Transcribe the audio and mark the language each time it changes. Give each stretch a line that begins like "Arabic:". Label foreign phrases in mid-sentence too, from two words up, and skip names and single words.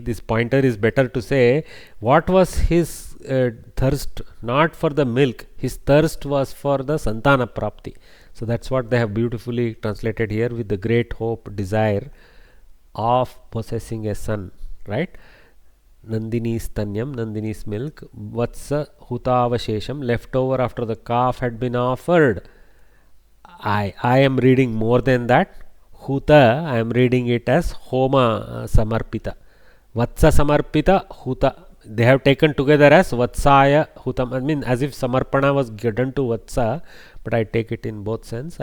English: This pointer is better to say what was his thirst, not for the milk. His thirst was for the
Sanskrit: Santana Prapti.
English: So that's what they have beautifully translated here, with the great hope, desire of possessing a son. Right? Nandini's tanyam, Nandini's milk,
Sanskrit: Vatsa hutavashesham,
English: left over after the calf had been offered. I am reading more than that. Huta, I am reading it as
Sanskrit: Homa Samarpita. Vatsa Samarpita, Huta.
English: They have taken together as
Sanskrit: Vatsaya Hutam.
English: I mean, as if Samarpana was given to Vatsa, but I take it in both sense.